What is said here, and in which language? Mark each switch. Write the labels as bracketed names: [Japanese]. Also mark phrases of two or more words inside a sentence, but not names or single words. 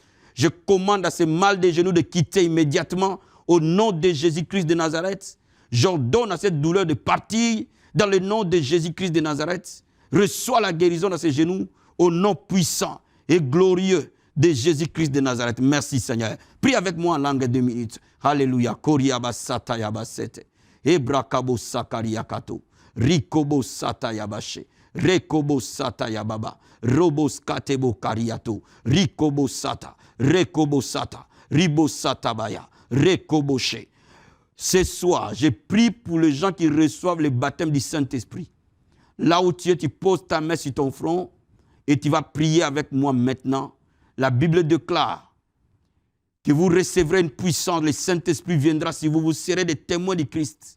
[French] Je commande à ce mal des genoux de quitter immédiatement au nom de Jésus-Christ de Nazareth. J'ordonne à cette douleur de partir dans le nom de Jésus-Christ de Nazareth. Reçois la guérison dans ses genoux au nom puissant et glorieux de Jésus-Christ de Nazareth. Merci Seigneur. Prie avec moi en langue de 2 minutes. Alléluia. Koriaba satayaba sete. Ebrakabo sakariakato. Rikobo satayabashe. Rekobo satayababa. Robos katebo kariato. Rikobo sata. Rekobo sata. Ribo satabaya. Rekoboshe. Ce soir, je prie pour les gens qui reçoivent le baptême du Saint-Esprit. Là où tu es, tu poses ta main sur ton front et tu vas prier avec moi maintenant. La Bible déclare que vous recevrez une puissance, le Saint-Esprit viendra si vous serez des témoins de Christ.